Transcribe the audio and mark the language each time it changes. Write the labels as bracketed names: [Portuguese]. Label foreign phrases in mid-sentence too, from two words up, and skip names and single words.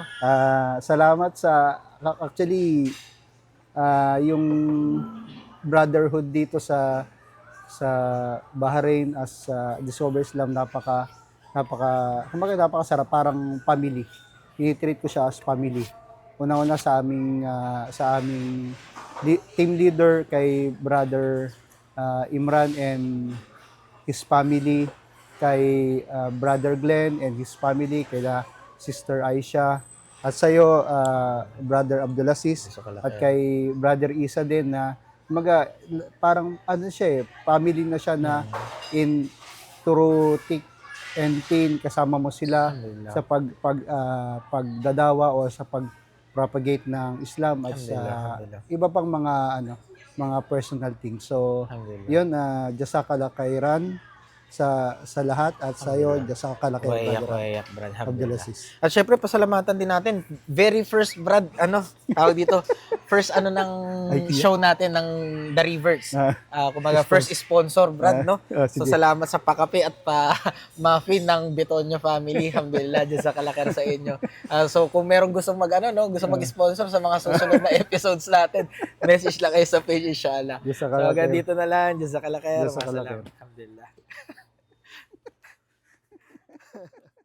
[Filipino] Salamat sa, actually, yung brotherhood dito sa Bahrain as Discover Islam, napakasarap, parang family. Tinitreat ko siya as family. Una-una sa aming team leader kay Brother Imran [English] and his family, [Filipino] kay Brother Glenn [English] and his family, [Filipino] kay Sister Aisha, at sa'yo, Brother Abdulaziz, at kay Brother Isa din na parang ano siya family na siya na in [English] through thick and thin, [Filipino] kasama mo sila Alhamdulillah. sa pagdadawa o sa pag-propagate ng Islam at sa Alhamdulillah. iba pang mga [English] personal things. [Filipino] So, Alhamdulillah. yun, [Arabic] جزاك الله خيرا [Filipino] sa lahat, at sa iyo, [Arabic] جزاك الله خيرا, [Filipino] Wayak, Brad. Alhamdulillah. Abdulaziz. At syempre, pasalamatan din natin. [English] Very first, [Filipino] Brad, tawag dito, first ng show natin ng The Rivers. Kumbaga, [English] first sponsor, [Filipino] Brad, no? So, Sige. salamat sa pakape at muffin ng Betonyo family. Alhamdulillah, [Arabic] جزاك الله خير [Filipino] sa inyo. So, kung merong gusto mag-sponsor sa mga susunod na episodes natin, message lang kayo sa page, inshallah. So, [Arabic] Jazakallah [Filipino] hanggang [Arabic] khair. [Filipino] dito na lang. [Arabic] جزاك الله خير. Jazakallah Wassalam. khair. Alhamdulillah.